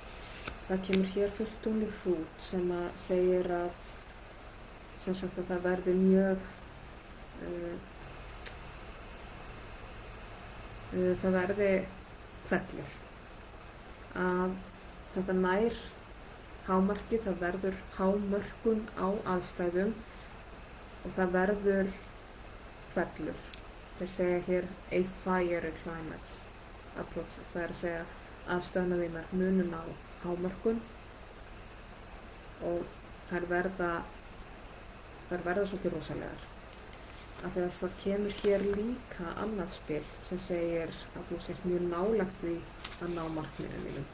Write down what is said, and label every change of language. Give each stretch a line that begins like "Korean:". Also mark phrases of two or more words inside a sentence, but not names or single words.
Icelandic: Það kemur hér fullt tungli hrút sem að segir að, sem sagt að það verði mjög, það verði hvellur. Að þetta nær hámarki, það verður hámörkun á aðstæðum og það verður hvellur. Þeir segja hér
English: a fiery climax approaches,
Icelandic: það er að segja aðstæðuna þínar munun á hámörkun og þær verða svolítið rosalegar. Af því að það kemur hér líka annað spil sem segir að þú sért mjög nálægt því að ná markmiðum þínum.